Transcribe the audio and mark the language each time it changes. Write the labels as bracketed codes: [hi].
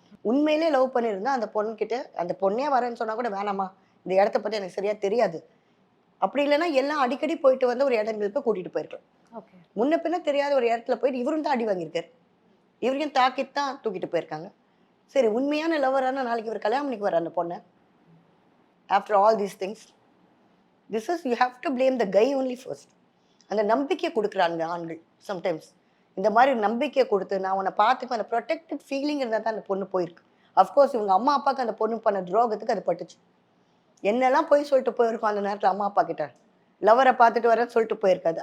[ta] உண்மையிலே லவ் பண்ணியிருந்தா அந்த பொண்ணுக்கிட்ட, அந்த பொண்ணே வரேன்னு சொன்னா கூட வேணாமா, இந்த இடத்த பற்றி எனக்கு சரியா தெரியாது, அப்படி இல்லைன்னா எல்லாம் அடிக்கடி போயிட்டு வந்து ஒரு இடங்களுக்கு கூட்டிட்டு போயிருக்கலாம். முன்ன பின்ன தெரியாத ஒரு இடத்துல போயிட்டு இவரும் தான் அடி வாங்கியிருக்காரு, இவரையும் தாக்கித்தான் தூக்கிட்டு போயிருக்காங்க. சரி, உண்மையான லவரான நாளைக்கு இவர் கல்யாணம் பண்ணிக்கு வர அந்த பொண்ணை. [en] After all these things, this is you have to blame the guy only first. [ta] அந்த நம்பிக்கை கொடுக்குறாங்க ஆண்கள் சம்டைம்ஸ். இந்த மாதிரி நம்பிக்கை கொடுத்து நான் உன்னை பார்த்துக்கு அந்த ப்ரொடெக்டட் ஃபீலிங் இருந்தால் தான் அந்த பொண்ணு போயிருக்கு. அஃப்கோர்ஸ் இவங்க அம்மா அப்பாவுக்கு அந்த பொண்ணு பண்ண துரோகத்துக்கு அது பட்டுச்சு. என்னெல்லாம் போய் சொல்லிட்டு போயிருக்கோம் அந்த நேரத்தில் அம்மா அப்பா கிட்ட, லவரை பார்த்துட்டு வரேன்னு சொல்லிட்டு போயிருக்காது.